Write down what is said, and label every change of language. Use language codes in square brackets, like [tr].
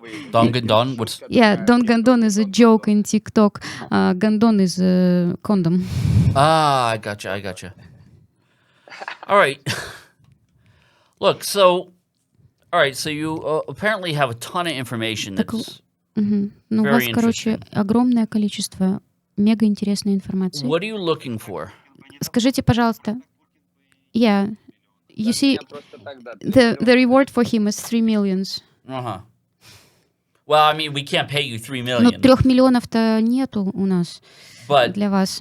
[en] Don Gandon? What's... Yeah, Don Gandon is a joke in TikTok. Gandon is a condom. Ah, I gotcha. All right. Look, so you apparently have a ton of information that's [ru] Ну, у вас, короче, огромное количество мега интересной информации. [en] What are you looking for? [ru] Скажите, пожалуйста. [en] Yeah, you see, the reward for him is 3 million. Uh-huh. Well, I mean, we can't pay you 3 million. [ru] Ну, 3 миллионов-то нету у нас для вас.